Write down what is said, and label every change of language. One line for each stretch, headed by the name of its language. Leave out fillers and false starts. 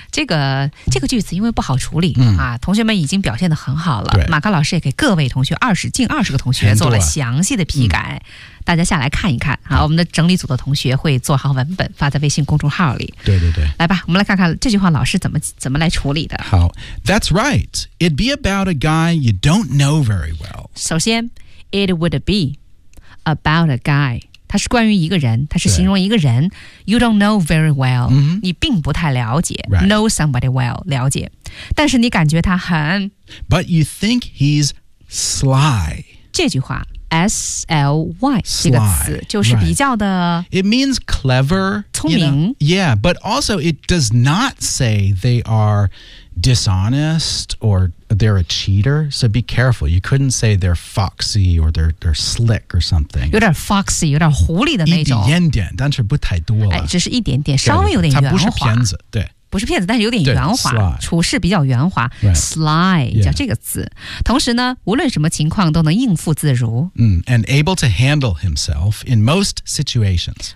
Chinese: 这个句子因为不好处理、啊、同学们已经表现得很好了。马克老师也给各位同学近二十个同学做了详细的批改。大家下来看一看好、啊、我们的整理组的同学会做好文本发在微信公众号里。对对对。来吧我们来看看这句话老师怎么来处理的。
English: 好 ,That's right. It'd be about a guy you don't know very well. 首先 ,It would be about a guy.
Chinese: 它是关于一个人它是形容一个人 , You don't know very well.、 Mm-hmm. 你并不太了解、
English: right. ,
Chinese: know somebody well, 了解。但是你感觉他很。
English: But you think he's sly.
Chinese: 这句话。S-L-Y 这个词就是比较的
English: right. It means clever
Chinese: 聪明
English: you know? Yeah, but also it does not say they are dishonest or they're a cheater So be careful, you couldn't say they're foxy or they're slick or something
Chinese: 有点 foxy, 有点狐狸的那种一点点但是不太多了、哎、只是一点点稍微有点圆滑它不是骗子对不是骗子但是有点圆滑处事比较圆滑、
English: right.
Chinese: Sly 叫这个词、
English: yeah.
Chinese: 同时呢无论什么情况都能应付自如、
English: And able to handle himself in most situations